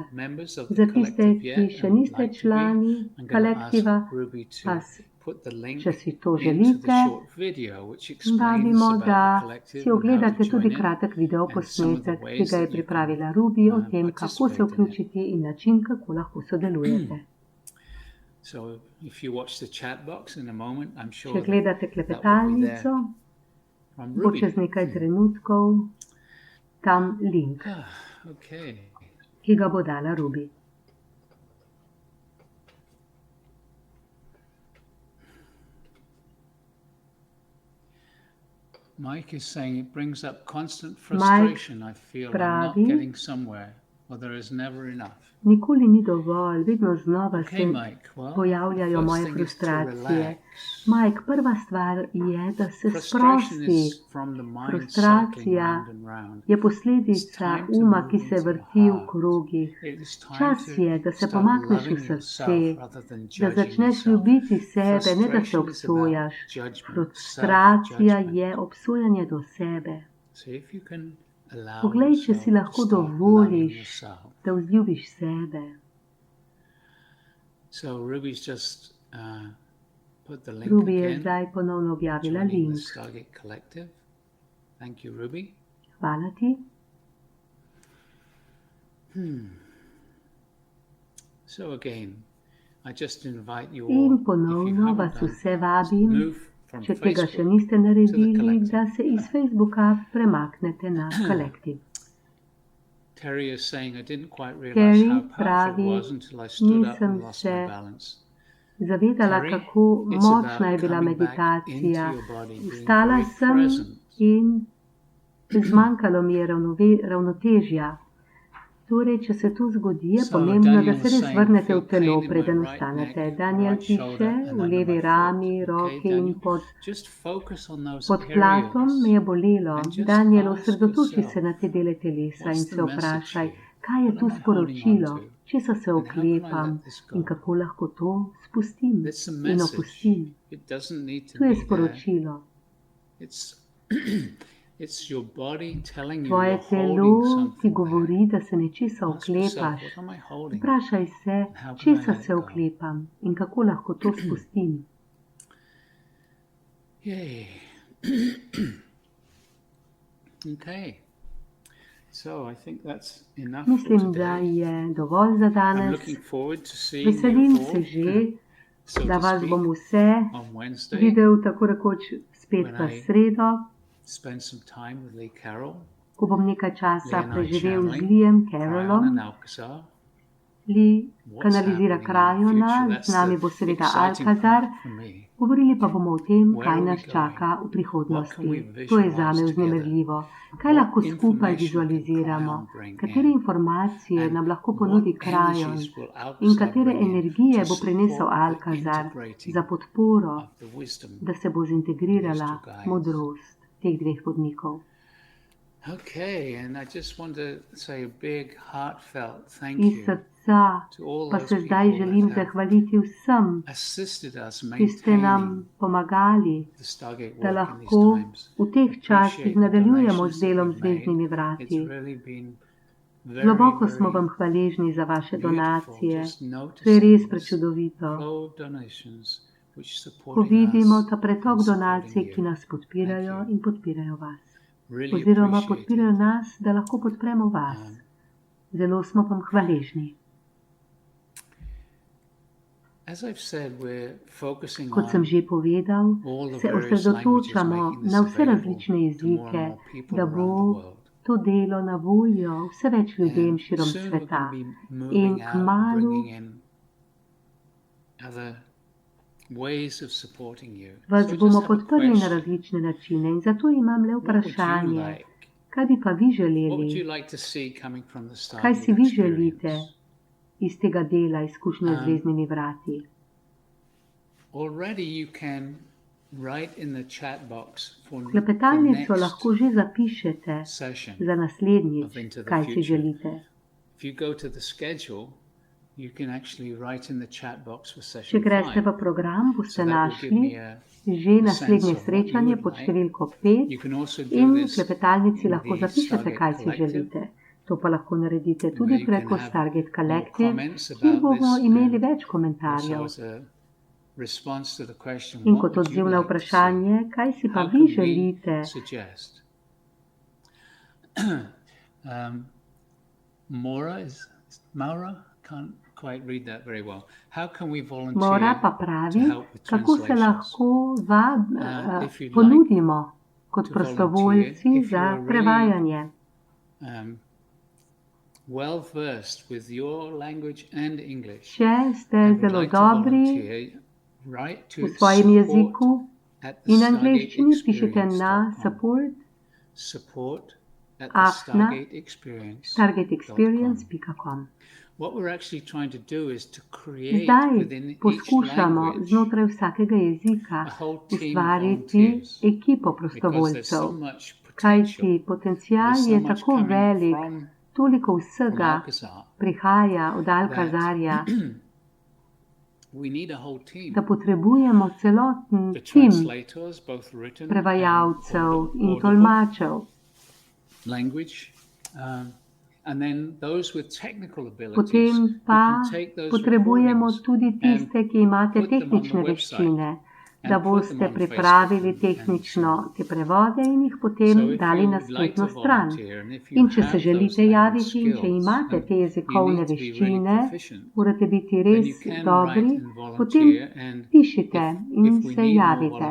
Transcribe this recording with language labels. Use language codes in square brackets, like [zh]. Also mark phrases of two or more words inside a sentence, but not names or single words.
[sl] Za tiste, ki še niste člani kolektiva, pa če si to želite, vabimo, da si ogledate tudi kratek video posnetek, ki ga je pripravila Ruby o tem, kako se vključiti in način, kako lahko sodelujete. Če gledate klepetalnico, bo čez nekaj trenutkov tam link, ki ga bo dala Ruby. [en] Mike is saying it brings up constant frustration. I feel I'm not getting somewhere, or there is never enough. [sl] Nikoli ni dovolj, vedno znova se pojavljajo moje frustracije. Mike, prva stvar je, da se sprosti. Frustracija je posledica uma, ki se vrti v krogih. Čas je, da se pomakneš v srce, da začneš ljubiti sebe, ne da se obsojaš. Frustracija je obsojanje do sebe. Poglej, če si lahko dovoliš, da vzljubiš sebe. [en] put the link [sl] Ruby je [en] again. [sl] zdaj ponovno objavila [en] Joining the link. Stargate Collective. Thank you, Ruby. [sl] Hvala ti. [en] So again, I just invite you In all, if you [sl] ponovno [en] haven't [sl] vas [en] done, [sl] vse vabim, [en] move from [sl] če tega še [en] Facebook [sl] niste [en] to the [sl] naredili, [en] collective. [sl] da se iz Facebooka premaknete na Collective. [en] Terry is saying, I didn't quite realize [sl] Terry [en] how powerful [sl] pravi, [en] it was until I stood up [sl] nisem [en] and lost [sl] se [en] my balance. [sl] zavedala, [en] Terry, [sl] kako [en] it's [sl] močna [en] about [sl] je bila [en] coming back [sl] meditacija. [en] into your body, being [sl] Vstala [en] very [sl] sem [en] present. [sl] in zmanjkalo mi je ravnotežja. Torej, če se to zgodi, je [en] So, [sl] pomembno, da [en] Daniel [sl] se [en] was [sl] res [en] saying, [sl] vrnete [en] feel [sl] v telo, [en] pain in my [sl] preden [en] right [sl] vstanete. [en] neck, [sl] Daniel [en] right shoulder, [sl] piše, [en] and [sl] v [en] under [sl] levi [en] my [sl] rami, [en] foot. [sl] roki [en] Okay, [sl] in [en] Daniel, just focus on those [sl] pod platom [en] areas [sl] me je bolelo. [en] and just [sl] Daniel, [en] ask [sl] osredotoči [en] yourself, [sl] se na te dele telesa in [en] what's [sl] se [en] the message [sl] vprašaj, [en] here? [sl] kaj je [en] What [sl] tu [en] am I holding on [sl] sporočilo, [en] to? [sl] česa se [en] And how can I [sl] oklepam [en] let this [sl] in [en] go? [sl] kako lahko to spustim [en] It's a [sl] in [en] message. [sl] opustim. [en] It doesn't need to [sl] Tu je [en] be there. [sl] sporočilo. [en] It's it's your body telling you [sl] Tvoje [en] you're [sl] telo [en] holding [sl] ti [en] something [sl] govori, [en] back. [sl] da se nečesa [en] Ask yourself, [sl] oklepaš. [en] what am I holding? [sl] Vprašaj se, [en] And how can I [sl] česa [en] let it [sl] se [en] go? [sl] oklepam in kako lahko to spustim. [en] Yay. Okay. So I think that's enough for [sl] Mislim, da [en] today. [sl] je dovolj za [en] I'm [sl] danes. [en] looking forward to seeing [sl] Veselim [en] you [sl] se [en] all, [sl] že, [en] so [sl] da [en] to [sl] vas [en] speak, [sl] bom vse [en] on Wednesday. [sl] videl tako rekoč spet [en] When [sl] v [en] I- [sl] sredo, [en] Spend some time with Lee Carroll, [sl] ko bom nekaj časa [en] Leonard [sl] preživel z [en] Channeling, [sl] Liam [en] Cryon [sl] Carrollom. [en] and Alcazar. [sl] Li [en] What's [sl] kanalizira [en] happening in the [sl] Krajona, [en] future? [sl] z nami [en] That's [sl] bo [en] the [sl] seveda [en] exciting [sl] Alcazar. [en] part for me. [sl] Govorili pa bomo o tem, [en] Where [sl] kaj [en] are we [sl] nas [en] going? [sl] čaka v [en] What [sl] prihodnosti. [en] can we [sl] To je [en] visualize [sl] zame [en] together? [sl] vznemirljivo. Kaj [en] What [sl] lahko skupaj [en] information can [sl] vizualiziramo? [en] Cryon bring [sl] Katere [en] in? [sl] informacije [en] And [sl] nam lahko ponudi [en] what [sl] Krajon? [en] energies will [sl] In [en] Alcazar [sl] katere [en] bring in [sl] energije [en] to [sl] bo prinesel [en] support the [sl] Alcazar [en] integrating [sl] za podporo, [en] of the wisdom? [sl] da se bo zintegrirala [en] of these two guys? [sl] modrost teh dveh vodnikov. [en] Okay, and I just want to say a big heartfelt thank [sl] Iz [en] you [sl] srca [en] to all [sl] pa [en] those [sl] se zdaj [en] people [sl] želim [en] that have [sl] zahvaliti vsem, [en] assisted us [sl] ki ste nam [en] maintaining [sl] pomagali, [en] the Stargate [sl] da [en] work in these [sl] lahko [en] times. [sl] v teh časih [en] Appreciate the [sl] nadaljujemo [en] donations [sl] z [en] that [sl] delom [en] you've [sl] zvezdnimi [en] made. [sl] vrati. [en] It's really been very, [sl] Globoko smo [en] very [sl] vam hvaležni za vaše [en] beautiful [sl] donacije. [en] just [sl] To je [en] noticing [sl] res [en] this [sl] prečudovito, [en] flow of donations which [sl] ko [en] supporting [sl] vidimo [en] us [sl] ta pretok [en] and [sl] donacij, [en] supporting [sl] ki [en] you. [sl] nas podpirajo [en] Thank you. [sl] in podpirajo vas. [en] Really [sl] Oziroma [en] appreciate [sl] podpirajo [en] it. [sl] nas, da lahko podpremo vas. Zelo smo vam hvaležni. [en] As I've said, we're focusing [sl] Kot sem [en] on [sl] že povedal, [en] all the [sl] se [en] various [sl] osredotočamo [en] languages, making [sl] na [en] this [sl] vse [en] available [sl] različne [en] to more [sl] jezike, [en] and more people [sl] da [en] around the [sl] bo [en] world. [sl] to delo na voljo vse več ljudem [en] And [sl] širom [en] soon we're [sl] sveta. [en] going to be [sl] In [en] moving out and [sl] kmalu [en] bringing in other ways of supporting you. [sl] vas [en] So I [sl] bomo [en] just have a [sl] podprli na [en] question. [sl] različne načine in zato imam le [en] What would you [sl] vprašanje, [en] like? [sl] kaj bi pa vi [en] What would [sl] želeli, [en] you like to see coming from the [sl] kaj si [en] Stargate [sl] vi želite [en] experience? [sl] iz tega dela izkušnje z zvezdnimi vrati. [en] Already you can write in the chat box for the [sl] Klepetalnico [en] next [sl] lahko že zapišete [en] session. [sl] za naslednjič, [en] of Into the [sl] kaj si [en] Future. [sl] želite. [en] If you go to the schedule, you can actually write in the chat box for [sl] Če [en] session [sl] greste [en] 5. [sl] v program, [en] So [sl] boste [en] that will give [sl] našli [en] me a [sl] že naslednje [en] sense of what [sl] srečanje [en] you would [sl] pod [en] like. [sl] številko 5 [en] You can also do [sl] in v [en] this [sl] klepetalnici [en] in [sl] lahko [en] the [sl] zapišete, [en] Stargate [sl] kaj si [en] Collective, [sl] želite. To pa lahko naredite [en] where [sl] tudi [en] you can [sl] preko [en] have [sl] Stargate [en] more [sl] Collective, [en] comments [sl] kjer [en] about [sl] bomo [en] this [sl] imeli [en] and [sl] več [en] also [sl] komentarjev. [en] as a response to the question, [sl] In [en] what [sl] kot [en] would you [sl] odziv na [en] like to see? [sl] vprašanje, kaj si pa [en] How [sl] vi [en] can we [sl] želite, [en] suggest? Maura can't quite read that very well. How can we volunteer [sl] Mora pa [en] to [sl] pravi, [en] help with [sl] kako se [en] translations? [sl] lahko [en] If you'd [sl] ponudimo kot [en] to [sl] prostovoljci [en] volunteer, if [sl] za [en] you're really- [sl] prevajanje. [en] Well versed with your language and English, [sl] Če ste [en] and would [sl] zelo [en] like to [sl] dobri [en] volunteer, write to [sl] v svojem jeziku [en] support@the [sl] in [en] Stargate [sl] angleščini, pišite na [en] experience.com. [sl] support [en] Support@the [sl] @stargateexperience.com. [en] stargateexperience.com. What we're actually trying to do is to create [sl] Zdaj [en] within each [sl] poskušamo [en] language [sl] znotraj vsakega jezika [en] a whole team of [sl] ustvariti [en] volunteers, [sl] ekipo [en] because there's [sl] prostovoljcev, [en] so much [sl] kajti [en] potential. [sl] potencial [en] There's so [sl] je [en] much [sl] tako [en] coming [sl] velik, [en] from [sl] toliko vsega [en] Alcazar [sl] prihaja od Alcazarja, [en] we need a whole team. [sl] da potrebujemo celoten [en] The [sl] tim [en] translators, both written and [sl] prevajalcev in [en] audible [sl] tolmačev. [en] language, and then those with technical abilities [sl] Potem [en] who [sl] pa [en] can take those [sl] potrebujemo [en] recordings [sl] tudi tiste, ki imate [en] put them on the [sl] tehnične [en] website. [sl] veščine, da boste pripravili tehnično te prevode in jih potem dali na spletno stran. In če se želite javiti in če imate te jezikovne veščine, morate biti res dobri, potem pišite in se javite.